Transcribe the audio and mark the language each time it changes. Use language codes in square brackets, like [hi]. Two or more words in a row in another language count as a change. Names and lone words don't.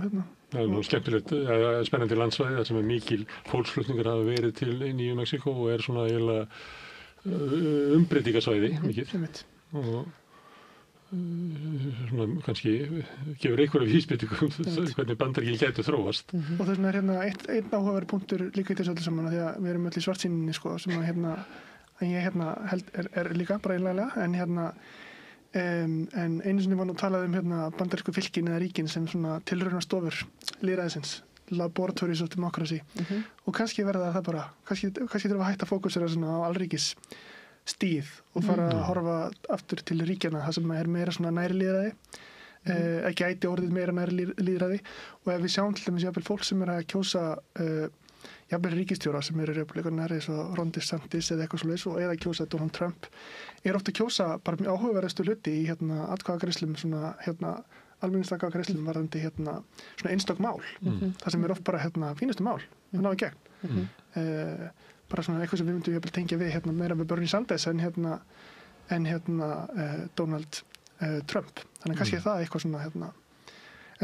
[is] Það er nú skemmtilegt, spennandi landsvæði þar sem mikil fólksflutningar hafa verið til Nýju Mexíkó og er svona eiginlega umbreytingasvæði mikið og svona kannski gefur einhverja vísbendingu hvernig Bandaríkin gætu þróast. Og þess vegna einn áhugaverður punktur líka í þessu öllu saman því að við erum öll í svartsýninni sem að ég held líka bara einlega en einu sinni var nú talað bandarísku fylkin eða ríkin sem svona tilraunastofur lýðræðisins, [en] laboratories of democracy [is] og kannski verða það bara kannski þurfa að hætta að fókusera svona á alríkis stíð og fara að horfa aftur til ríkjana það sem er meira svona næri lýðræði ekki ætti orðið meira næri lýðræði og ef við sjáum til dæmis jafnvel fólk sem að kjósa jafnvel ríkisstjóra sem eru republikanar eins og Ron DeSantis eða eitthvað svoleiðis og eða kjósa Donald Trump ofta að kjósa bara mjög áhugaverðustu hluti í atkvæðagreiðslum svona almenningsatkvæðagreiðslum varðandi svona einstök mál það sem oft bara fínustu mál að ná í gegn bara svona eitthvað sem við myndum jafnvel tengja við meira með Bernie Sanders en Donald Trump þannig kannski það eitthvað svona En